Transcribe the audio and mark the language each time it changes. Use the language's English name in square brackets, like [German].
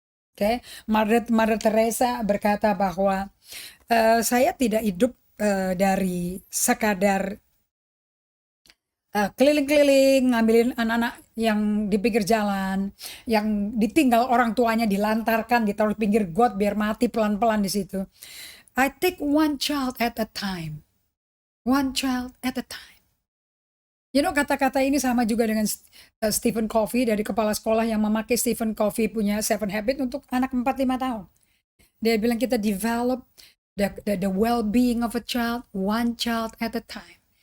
[Indonesian] Oke, Mother Teresa berkata bahwa saya tidak hidup dari sekadar keliling-keliling ngambilin anak-anak yang di pinggir jalan, yang ditinggal orang tuanya, dilantarkan, ditaruh di pinggir got biar mati pelan-pelan di situ. [English] I take one child at a time. One child at a time. You know, [Indonesian] kata-kata ini sama juga dengan Stephen Covey dari kepala sekolah yang memakai Stephen Covey punya 7 Habits untuk anak 4-5 tahun. Dia bilang kita [English] develop the well-being of a child, one child at a time.